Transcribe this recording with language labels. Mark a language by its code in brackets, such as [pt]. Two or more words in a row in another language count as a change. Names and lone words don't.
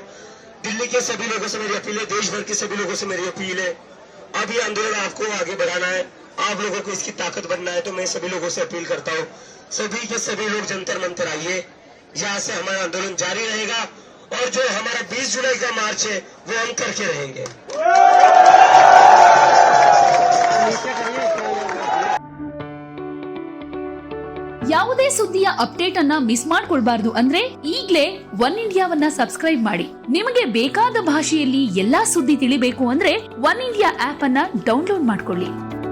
[hi] दिल्ली के सभी लोगों से मेरी अपील है, देश भर के सभी लोगों से मेरी अपील है, अब ये आंदोलन आपको आगे बढ़ाना है, आप लोगों को इसकी ताकत बनना है। तो मैं सभी लोगों से अपील करता हूँ, सभी के सभी लोग जंतर मंतर आइए। यहाँ से हमारा आंदोलन जारी रहेगा और जो हमारा 20 जुलाई का मार्च है वो हम करके रहेंगे। [kn] ಯಾವುದೇ ಸುದ್ದಿಯ ಅಪ್ಡೇಟ್ ಅನ್ನ ಮಿಸ್ ಮಾಡ್ಕೊಳ್ಬಾರ್ದು ಅಂದ್ರೆ ಈಗ್ಲೇ ಒನ್ ಇಂಡಿಯಾವನ್ನ ಸಬ್ಸ್ಕ್ರೈಬ್ ಮಾಡಿ. ನಿಮಗೆ ಬೇಕಾದ ಭಾಷೆಯಲ್ಲಿ ಎಲ್ಲಾ ಸುದ್ದಿ ತಿಳಿಬೇಕು ಅಂದ್ರೆ ಒನ್ ಇಂಡಿಯಾ ಆಪ್ ಅನ್ನ ಡೌನ್ಲೋಡ್ ಮಾಡ್ಕೊಳ್ಳಿ.